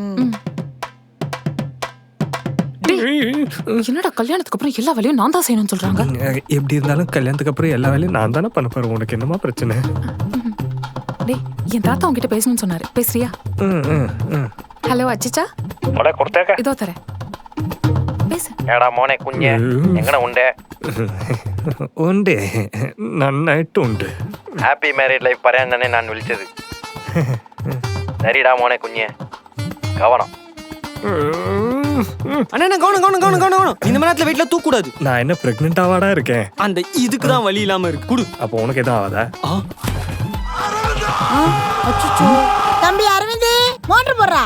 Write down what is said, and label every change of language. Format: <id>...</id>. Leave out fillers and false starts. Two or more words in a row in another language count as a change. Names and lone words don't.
<ta>என்னடா கல்யாணத்துக்கு அப்புறம் எல்லா வேலையும் நான் தான் செய்யணும்னு சொல்றாங்க? எப்படி இருந்தாலும் கல்யாணத்துக்கு அப்புறம் எல்லா வேலையும் நான் தானே பண்ண போறேன். உனக்கு என்னமா பிரச்சனை? டேய், என் தாத்தா உன்கிட்ட பேசணும்னு சொன்னாரு, பேசுறியா? ஹலோ அச்சிச்சா, இதோ தரேன், பேசு.</ta> <ml>ഏടാ മോനേ കുഞ്ഞേ, എങ്ങന ഉണ്ടേ? ഉണ്ട് നന്നായിട്ടുണ്ട്.</ml> <en>happy married life</en> <ml>പറയാൻ തന്നെ ഞാൻ വിളിച്ചത്.</ml> <ta>சரிடா</ta> <ml>മോനേ കുഞ്ഞേ,</ml> <ta>கவனம். அண்ணா கவனம் கவனம் கவனம் கவனம் கவனம். இந்த நேரத்துல வீட்டுல தூக்க கூடாது. நான் என்ன பிரெக்னென்ட் ஆவாடா இருக்கேன்? அந்த இதுக்கு தான் வலி இல்லாம இருக்கு. குடு. அப்போ உனக்கு எதுவும் ஆகாதா? அச்சச்சோ. தம்பி அரவிந்த், மோட்டர் போடுறா.</ta>